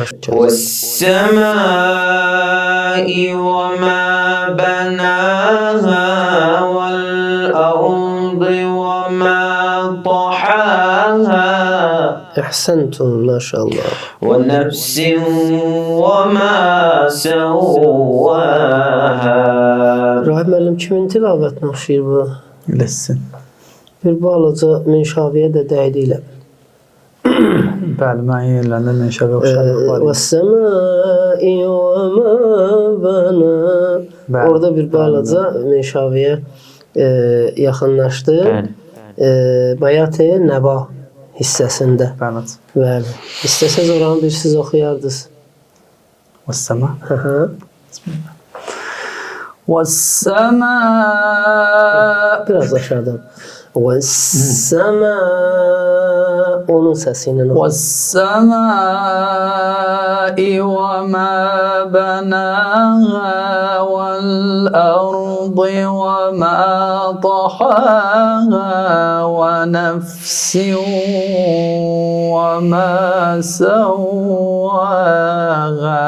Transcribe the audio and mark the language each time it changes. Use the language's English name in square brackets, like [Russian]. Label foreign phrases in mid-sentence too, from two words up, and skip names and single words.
[Arabic] وَالسَّمَاءِ وَمَا بَنَاهَا وَالْأَرْضِ وَمَا طَحَاهَا [Azerbaijani] Əhsəntun, maşallah. [Arabic] وَنَفْسٍ وَمَا سَوَّاهَا [Azerbaijani] Rahib müəllim kimin tilavətinə oxşayır bu? Eləsin. Bir balaca Minşaviyə də dəydi ilə. Bəli, mən yerlərində Minşaviyə oxşarlıq var. [Arabic] وَالسَّمَاءِ وَمَا بَنَاهَا. [Azerbaijani] Orada bir balaca Minşaviyə yaxınlaşdı. Bayat-ı Nəba hissəsində. Bəli. İstəsəz oranı bir siz oxuyardınız. [Arabic] وَالسَّمَا. Bismillah. وَالسَّمَاء. [Turkish] Biraz aşağıdan. وَالسَّمَاء onun səsiyle oku. [Arabic] وَالسَّمَاءِ وَمَا بَنَاهَا وَالْأَرْضِ وَمَا طَحَاهَا وَنَفْسٍ وَمَا سَوَّاهَا